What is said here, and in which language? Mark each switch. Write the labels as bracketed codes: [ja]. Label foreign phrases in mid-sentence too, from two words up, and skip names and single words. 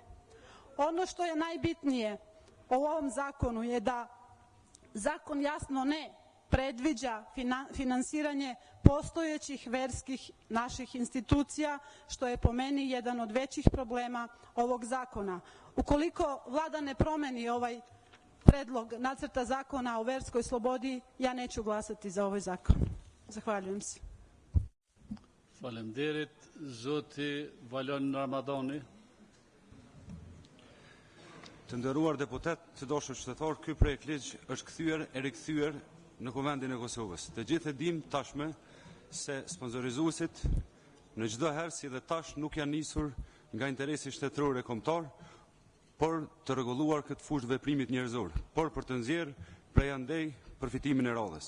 [sr] Ono što je najbitnije u ovom zakonu je da zakon jasno ne predviđa finansiranje postojećih verskih naših institucija, što je po meni jedan od većih problema ovog zakona. Ukoliko vlada ne promeni ovaj predlog nacrta zakona o verskoj slobodi, ja neću glasati za ovaj zakon. Zahvaljujem se. [sq] Faleminderit, zoti Valon Ramadani. Të nderuar deputet, të dashur qytetar, ky projekt ligj është kthyer e rikthyer në Kuvendin e Kosovës. Të gjithë e dim tashme se sponsorizuesit në çdo herë si dhe tash nuk janë nisur nga interesi shtetëror e kombëtar, por të rregulluar këtë fushë veprimit njerëzor, por për të nxjerrë prej andej përfitimin e radhës.